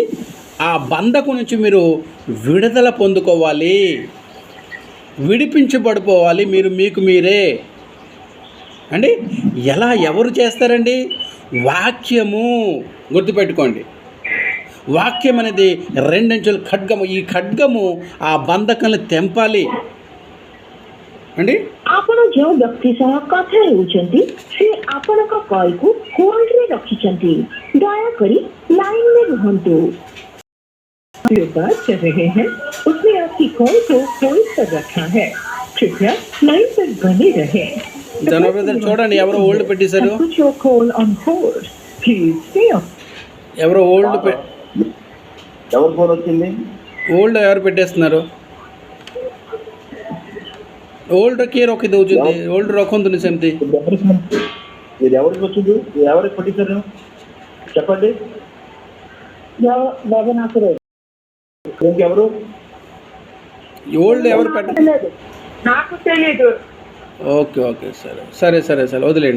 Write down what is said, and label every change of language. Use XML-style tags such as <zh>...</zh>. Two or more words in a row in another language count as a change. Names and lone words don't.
<te>ఆ బంధకం నుంచి మీరు విడుదల పొందుకోవాలి, విడిపించబడిపోవాలి మీకు మీరే అండి। ఎలా ఎవరు చేస్తారండి? వాక్యము గుర్తుపెట్టుకోండి। వాక్యం అనేది రెండంచుల ఖడ్గము। ఈ ఖడ్గము ఆ బంధకాలను తెంపాలి అండి।</te> <or>ଆପଣ ଯେଉଁ ବ୍ୟକ୍ତି ସହ କଥା ହେଉଛନ୍ତି ସେ ଆପଣଙ୍କ କଲ୍କୁ ହୋଲ୍ଡରେ ରଖିଛନ୍ତି। ଦୟାକରି ଲାଇନରେ ରୁହନ୍ତୁ।</or> <hi>जो बात कर रहे हैं उसने आपकी कॉल को होल्ड पर रखा है। कृपया लाइन पर बने रहें।</hi> <te>జనబ్రదర్ చూడండి, ఎవరో ఓల్డ్ పెట్టేశారు।</te> <en>Put your call on hold. Please stay on.</en> <te>ఎవరో ఎవరు ఫోన్ వచ్చింది? ఓల్డ్ ఎవరు పెట్టేస్తున్నారు? ఓల్డ్</te> <or>କିଏ ରଖି ଦେଉଛନ୍ତି? ଓଲ୍ଡ ରଖନ୍ତୁନି ସେମିତି।</or> <te>ఇది ఎవరికి వచ్చింది? ఎవరికి పెట్టించారు చెప్పండి? ఎవరు ఓల్డ్ ఎవరు పెట్టలేదు? నాకు తెలియదు। ఓకే సరే వదిలేండి।</te>